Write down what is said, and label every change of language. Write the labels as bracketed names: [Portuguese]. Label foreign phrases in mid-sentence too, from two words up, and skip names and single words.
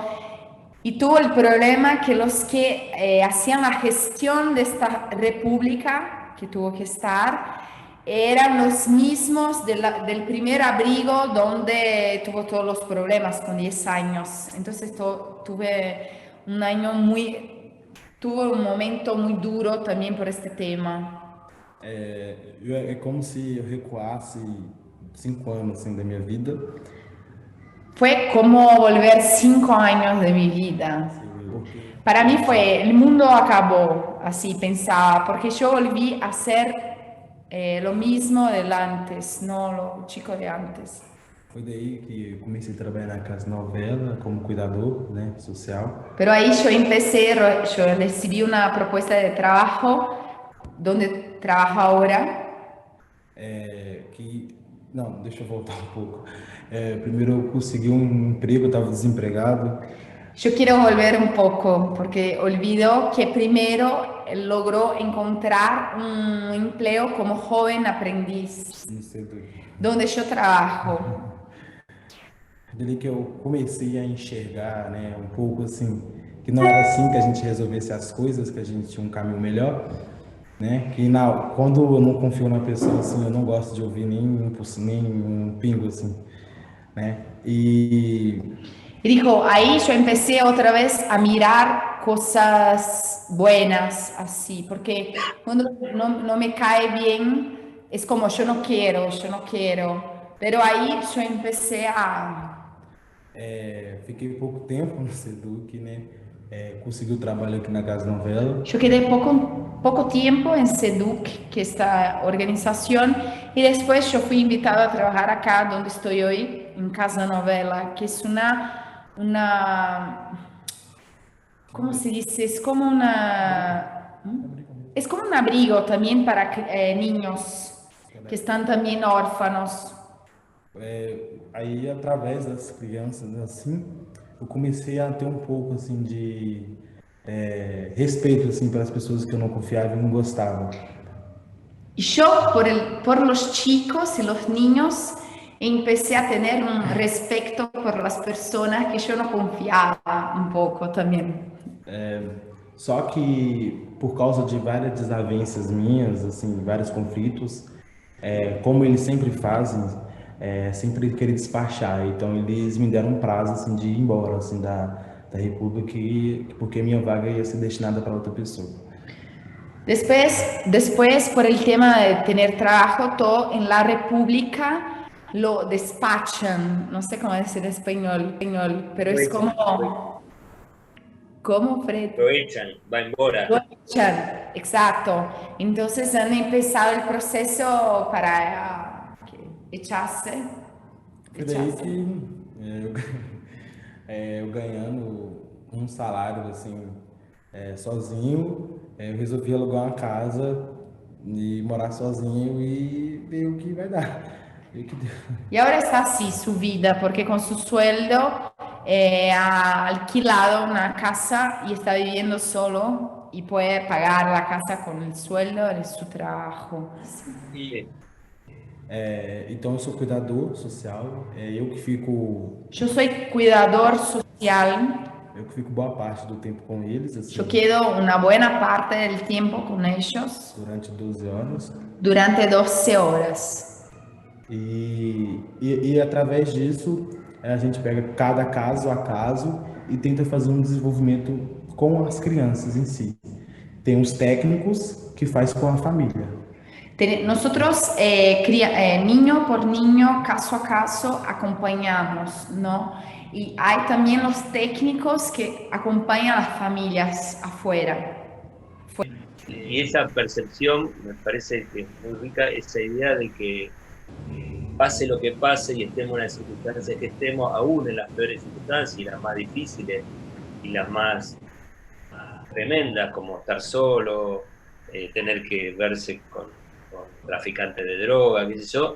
[Spanish] Y tuvo el problema que los que hacían la gestión de esta república, que tuvo que estar, eran los mismos del primer abrigo donde tuvo todos los problemas con 10 años. Entonces tuve un momento muy duro también por este tema. [Portuguese] É como se eu recuasse 5 anos assim da minha vida. [Spanish] Fue como volver 5 años de mi vida. Para mí el mundo acabó, así pensaba, porque yo volví a ser lo mismo del antes, no lo chico de antes. [Portuguese] Foi daí que eu comecei a trabalhar na Casa Novela como cuidador, né, social. [Spanish] Pero ahí yo recibí una propuesta de trabajo donde trabajo ahora. [Portuguese] Não, deixa eu voltar um pouco. Primeiro eu consegui um emprego, eu estava desempregado. [Spanish] Yo quiero volver un poco porque olvido que primero logró encontrar un empleo como joven aprendiz, donde yo trabajo. [Portuguese] Dali que eu comecei a enxergar, né, um pouco assim, que não era assim que a gente resolvesse as coisas, que a gente tinha um caminho melhor, né? Quando eu não confio na pessoa assim, eu não gosto de ouvir nem um pingo assim, né? [Spanish] Y dijo, ahí yo empecé otra vez a mirar cosas buenas así, porque cuando no me cae bien, es como yo no quiero, pero ahí yo empecé a... [Portuguese] Fiquei pouco tempo no Seduc, né? Consegui o trabalho aqui na Casa Novela. [Spanish] Yo quedé poco tiempo en Seduc, que es esta organización, y después yo fui invitada a trabajar acá donde estoy hoy, en Casa Novela, que es ¿cómo se dice? Es como un abrigo también para niños que están también órfanos. [Portuguese] Aí, através das crianças, assim, eu comecei a ter um pouco, assim, de respeito, assim, pelas pessoas que eu não confiava e não gostava. [Spanish] Y yo, por los chicos y los niños, empecé a tener un respeto por las personas que yo no confiaba un poco también. [Portuguese] Só que, por causa de várias desavenças minhas, assim, vários conflitos, como eles sempre fazem, sempre querer despachar. Então, eles me deram um prazo, assim, de ir embora, assim, da República, porque minha vaga ia ser destinada para outra pessoa. [Spanish] Después, por el tema de tener trabajo, todo en la República lo despachan, no sé cómo decir en español, pero es como... ¿Cómo, Fred? Lo echan, va embora. Lo echan, exacto. Entonces han empezado el proceso para echarse. [Portuguese] Foi daí que eu ganhando um salário, assim, sozinho, eu resolvi alugar uma casa e morar sozinho e ver o que vai dar. [Spanish] Y ahora está así su vida, porque con su sueldo ha alquilado una casa y está viviendo solo y puede pagar la casa con el sueldo de su trabajo. Sí. [Portuguese] Então eu sou cuidador social, eu que fico... [Spanish] Yo soy cuidador social. [Portuguese] Eu que fico boa parte do tempo com eles. Assim, [Spanish] yo quedo una buena parte del tiempo con ellos. [Portuguese] Durante 12 horas. [Spanish] Durante 12 horas. [Portuguese] E através disso, a gente pega cada caso a caso e tenta fazer um desenvolvimento com as crianças em si. Tem os técnicos que faz com a família. [Spanish] Nosotros, niño por niño, caso a caso, acompañamos, ¿no? Y hay también los técnicos que acompañan a las familias Y esa percepción me parece que es muy rica, esa idea de que pase lo que pase y estemos en las circunstancias que estemos, aún en las peores circunstancias y las más difíciles y las más tremendas, como estar solo, tener que verse con traficantes de droga, qué sé yo.